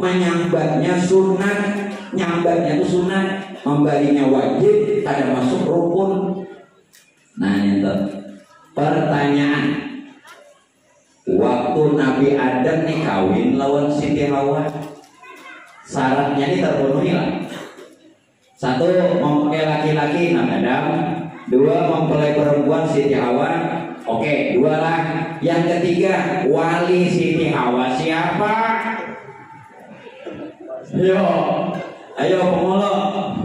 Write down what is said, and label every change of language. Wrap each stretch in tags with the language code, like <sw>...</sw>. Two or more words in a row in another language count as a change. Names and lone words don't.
<bjn>Menyambatnya sunat, nyambatnya itu sunat, membalinya wajib, ada masuk rukun.</bjn> <id>Nah itu pertanyaan. Waktu Nabi Adam nih kawin lawan Siti Hawa, syaratnya ini terpenuhi lah. Satu, mempelai laki-laki Nabi Adam. Dua, mempelai perempuan Siti Hawa. Oke, dua lah. Yang ketiga, wali Siti Hawa siapa? Ayo pemulung.</id>